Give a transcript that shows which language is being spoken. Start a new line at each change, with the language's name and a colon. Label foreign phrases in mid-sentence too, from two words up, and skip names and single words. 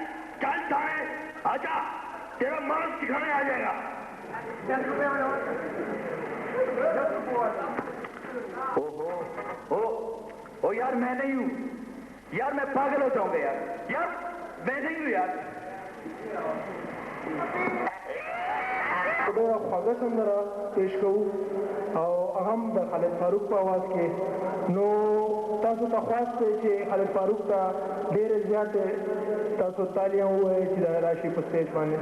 Urdu: چل تھانے آجا، تیرا مارگ سکھانے آ جائے گا. او یار، میں نہیں ہوں یار، میں پاگل ہو جاؤں گا یار میں نہیں ہوں یار.
Pashto: ډېره خوږه سندره پیش کوو او هم د خالد فاروق په اواز کې. نو تاسو ته خواست دی چې خالد فاروق ته ډېرې زیاتې تاسو تالیاں ووایئ چې دا راشي په سټیج باندې.